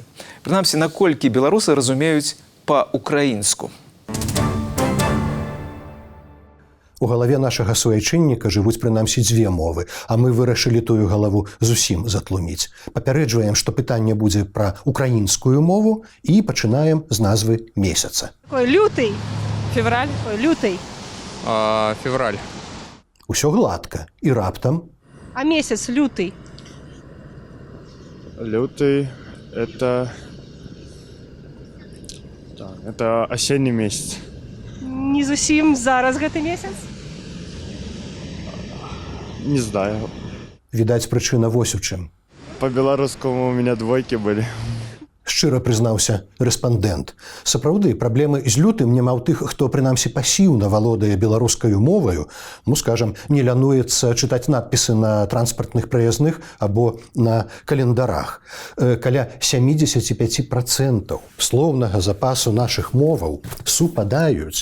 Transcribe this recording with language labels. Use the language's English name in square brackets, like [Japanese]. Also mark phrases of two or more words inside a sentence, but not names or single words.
[Belarusian] Прынамсі, наколькі беларусы разумеюць па-украінску? У галаве нашага суайчынніка жывуць прынамсі 2 мовы, а мы вырашылі тую галаву зусім затлуміць. Папярэджваем, што пытанне будзе пра украінскую мову і пачынаем з назвы месяца. [Ukrainian] Лютый, февраль, лютый. [Russian] Февраль. [Belarusian] Усё гладка. І раптам А месяц лютый? [Russian] Лютый – это осенний месяц. [Belarusian] Не зусім зараз гэты месяц? [Russian] Не знаю. [Belarusian] відаць прычына вось у чым. [Russian] По-белорусскому у меня двойки были. [Belarusian] Шчыра прызнаўся рэспандэнт. Сапраўды, праблемы з лютым няма ў тых, хто прынамсі пасіўна валодае беларускаю моваю, скажам, не лянуецца чытаць надпісы на транспартных праязных або на календарах. Каля 75% слоўнага запасу нашых моваў супадаюць.